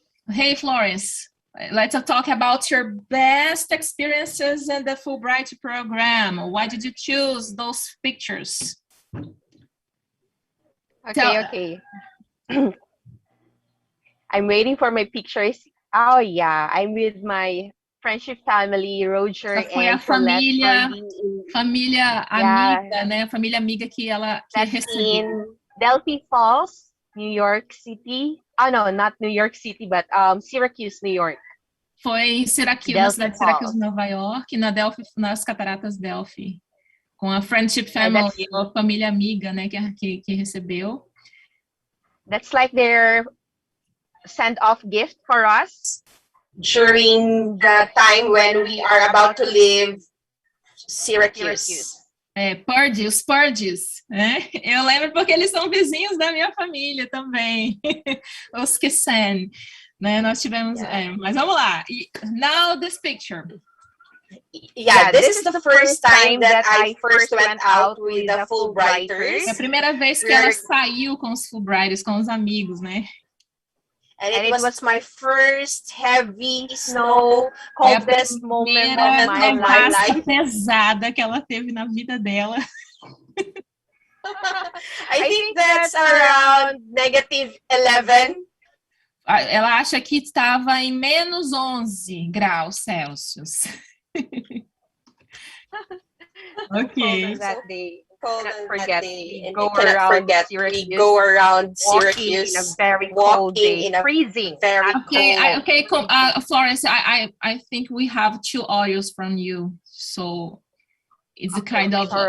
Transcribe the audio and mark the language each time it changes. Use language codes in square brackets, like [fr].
[en] Hey, Florence, let's talk about your best experiences in the Fulbright program. Why did you choose those pictures? Okay. I'm waiting for my pictures. Oh yeah, I'm with my friendship family, Roger [pt] foi a família amiga, né? A família amiga que ela recebeu. [en] In Delphi Falls, New York City. Oh no, not New York City, but Syracuse, New York. [pt] Foi em Syracuse, na cidade de Syracuse, Nova York, nas Cataratas Delphi, com a friendship family, a família amiga, né? Que recebeu. [en] That's like their send-off gift for us during the time when we are about to leave Syracuse. [pt] Os Purges, né? Eu lembro porque eles são vizinhos da minha família também, os Kissen, né? Nós tivemos, mas vamos lá. [en] Now this picture. Yeah, this is the first time that I first went out with the Fulbrighters. [pt] É a primeira vez que ela saiu com os Fulbrighters, com os amigos, né? [en] And it was my first heavy snow, coldest moment of my life. [pt] Pesada que ela teve na vida dela. [en] I think that's around -11. [pt] Ela acha que estava em menos 11 graus Celsius. [en] Ok. That day. We go around Syracuse in a very cold day, freezing. Florence, I think we have 2 audios from you, so it's a kind of